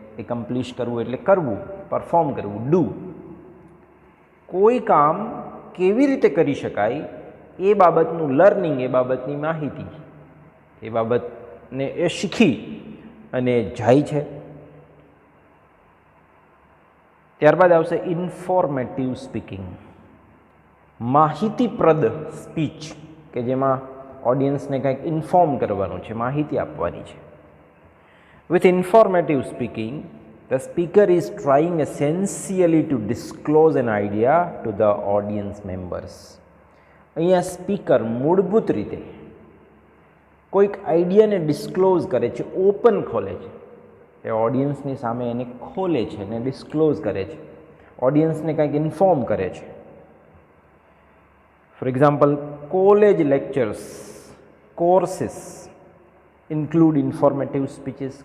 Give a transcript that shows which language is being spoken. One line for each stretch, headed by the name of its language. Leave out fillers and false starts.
Gujarati: એકમ્પ્લિશ કરવું એટલે કરવું, પરફોર્મ કરવું, ડુ. કોઈ કામ કેવી રીતે કરી શકાય એ બાબતનું લર્નિંગ, એ બાબતની માહિતી, એ બાબતને એ શીખી અને જાય છે. ત્યારબાદ આવશે ઇન્ફોર્મેટિવ સ્પીકિંગ. માહિતીપ્રદ સ્પીચ કે જેમાં ઓડિયન્સને કંઈક ઇન્ફોર્મ કરવાનું છે, માહિતી આપવાની છે.
English: With informative speaking, the speaker is trying essentially to disclose an idea to the audience members.
Gujarati: અહીંયા સ્પીકર મૂળભૂત રીતે કોઈક આઈડિયાને ડિસ્ક્લોઝ કરે છે, ઓપન ખોલે છે. એ ઓડિયન્સની સામે એને ખોલે છે અને ડિસ્ક્લોઝ કરે છે, ઓડિયન્સને કંઈક ઇન્ફોર્મ કરે છે.
English: For example, college lectures, courses include informative speeches.